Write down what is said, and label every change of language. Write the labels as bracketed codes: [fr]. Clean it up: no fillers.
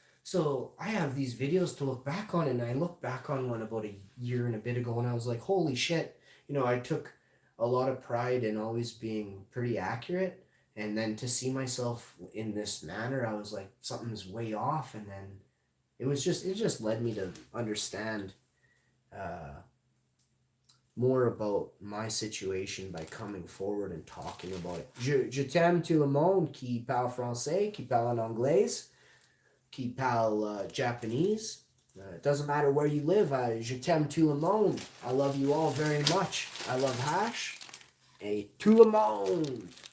[en] So I have these videos to look back on, and I looked back on one about a year and a bit ago, and I was like, holy shit, I took a lot of pride in always being pretty accurate, and then to see myself in this manner, I was like, something's way off, and then it just led me to understand more about my situation by coming forward and talking about it. [fr] Je t'aime tout le monde qui parle français, qui parle en anglais, qui parle Japanese. [en] It doesn't matter where you live. [fr] Je t'aime tout le monde. [en] I love you all very much. I love Hash. [fr] Et tout le monde.